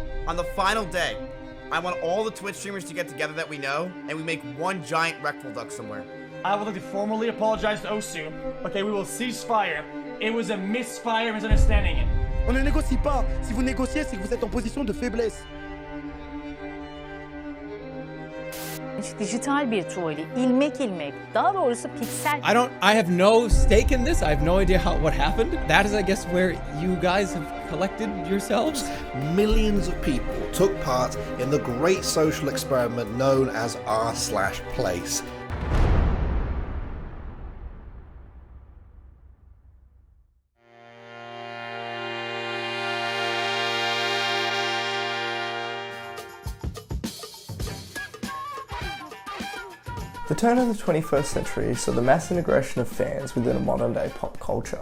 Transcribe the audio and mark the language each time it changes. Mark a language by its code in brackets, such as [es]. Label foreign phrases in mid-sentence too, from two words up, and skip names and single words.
[en] On the final day, I want all the Twitch streamers to get together that we know, and we make one giant rectal duck somewhere. I would like to formally apologize to Osu. Okay, we will cease fire. It was a misfire, misunderstanding. [fr] On ne négocie pas. Si vous négociez, c'est que vous êtes en position de faiblesse. [tr] Dijital bir tuvalet, ilmek ilmek, daha doğrusu piksel. [en] I have no stake in this. I have no idea what happened. That is, I guess, where you guys have collected yourselves. Millions of people took part in the great social experiment known as r/place. The turn of the 21st century saw the mass integration of fans within a modern-day pop culture.